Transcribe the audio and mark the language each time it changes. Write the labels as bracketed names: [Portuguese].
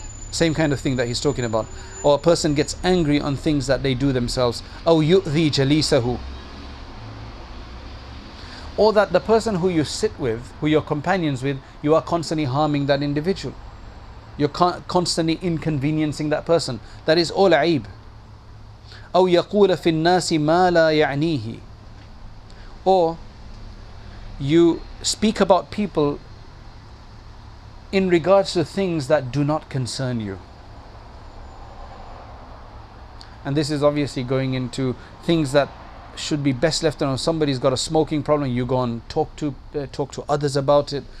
[English] Same kind of thing that he's talking about. Or a person gets angry on things that they do themselves. [Arabic] أو يؤذي جليسه. [English] Or that the person who you sit with, who you're companions with, you are constantly harming that individual. You're constantly inconveniencing that person. That is all aib. [Arabic] أو يقول في الناس ما لا يعنيه. [English] Or you speak about people in regards to things that do not concern you. And this is obviously going into things that should be best left alone. Somebody's got a smoking problem, you go and talk to others about it.